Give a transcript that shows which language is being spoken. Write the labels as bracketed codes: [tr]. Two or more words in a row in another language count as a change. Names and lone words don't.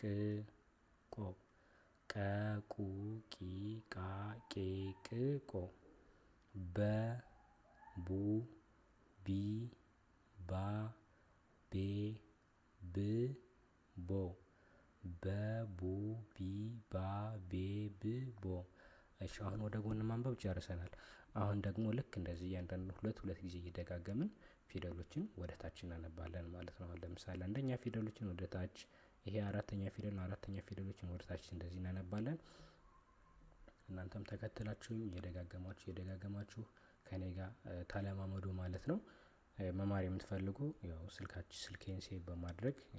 [am] ቆ ቀ ቁ ቂ ቃ ቄ ቅ ቆ በ ቡ ቢ ባ ቤ ብ ቦ በ ቡ ቢ ባ ቤ ብ ቦ። እሺ አሁን ወደ ጎን ማንበብ ጨርሰናል። አሁን ደግሞ ልክ እንደዚህ እያንዳንዱ ሁለት ጊዜ እየደጋገምን ፊደሎችን ወደ ታች እናነባለን ማለት ነው። አሁን ለምሳሌ አንደኛ ፊደሎችን ወደ ታች፣ ይሄ አራተኛ ፊደል ነው። አራተኛ ፊደሎችን ወደ ታች እንደዚህ እናነባለን። እናንተም ተከትላችሁኝ እየደጋገማችሁ ከኔ ጋር ተለማመዱ ማለት ነው። መማር የምትፈልጉ ያው ስልኬን ሴቭ በማድረግ እኔ